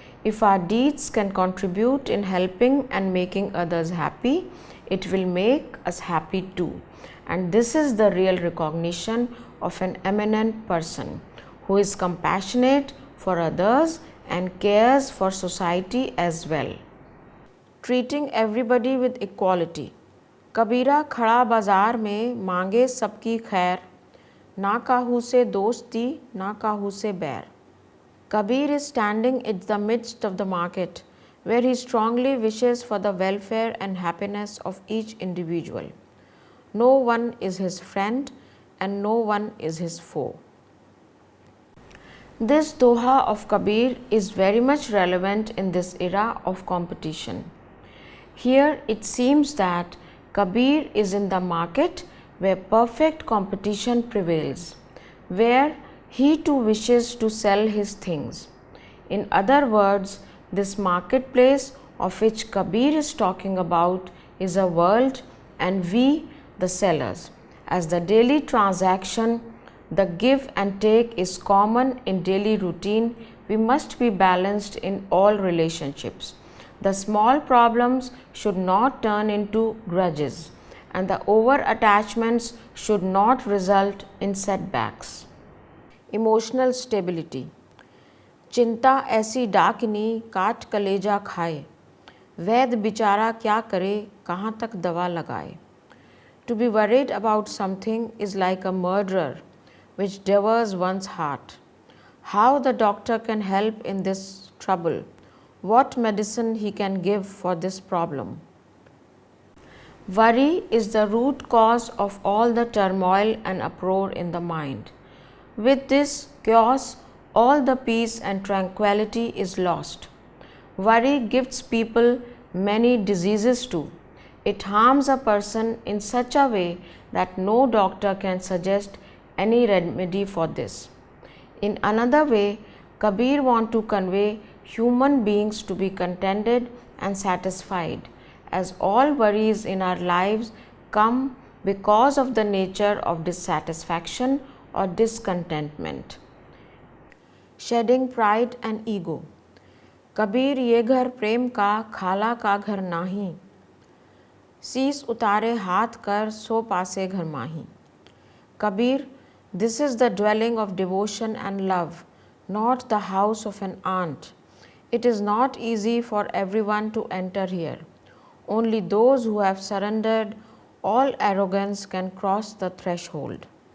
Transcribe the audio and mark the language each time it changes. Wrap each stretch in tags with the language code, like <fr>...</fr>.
<en>If our deeds can contribute in helping and making others happy, it will make us happy too. And this is the real recognition of an eminent person who is compassionate for others and cares for society as well. Treating everybody with equality.</en> <hi>कबीरा खड़ा बाजार में मांगे सबकी खैर, ना काहू से दोस्ती ना काहू से बैर.</hi> <en>Kabir is standing in the midst of the market where he strongly wishes for the welfare and happiness of each individual. No one is his friend and no one is his foe. This doha of Kabir is very much relevant in this era of competition. Here it seems that Kabir is in the market where perfect competition prevails, where he too wishes to sell his things. In other words, this marketplace of which Kabir is talking about is a world and we the sellers. As the daily transaction, the give and take is common in daily routine, we must be balanced in all relationships. The small problems should not turn into grudges, and the over attachments should not result in setbacks. Emotional stability.</en> <hi>चिंता ऐसी डाकिनी काट कलेजा खाए, वैद्य बेचारा क्या करे कहाँ तक दवा लगाए.</hi> <en>To be worried about something is like a murderer which devours one's heart. How the doctor can help in this trouble? What medicine he can give for this problem? Worry is the root cause of all the turmoil and uproar in the mind. With this chaos, all the peace and tranquility is lost. Worry gives people many diseases too. It harms a person in such a way that no doctor can suggest any remedy for this. In another way, Kabir wants to convey human beings to be contented and satisfied, as all worries in our lives come because of the nature of dissatisfaction or discontentment. Shedding pride and ego.</en> <hi>Kabir ये घर प्रेम का खाला का घर नाही, शीस उतारे हाथ कर सो पासे घर माही.</hi> <en>Kabir, this is the dwelling of devotion and love, not the house of an aunt. It is not easy for everyone to enter here. Only those who have surrendered all arrogance can cross the threshold.</en>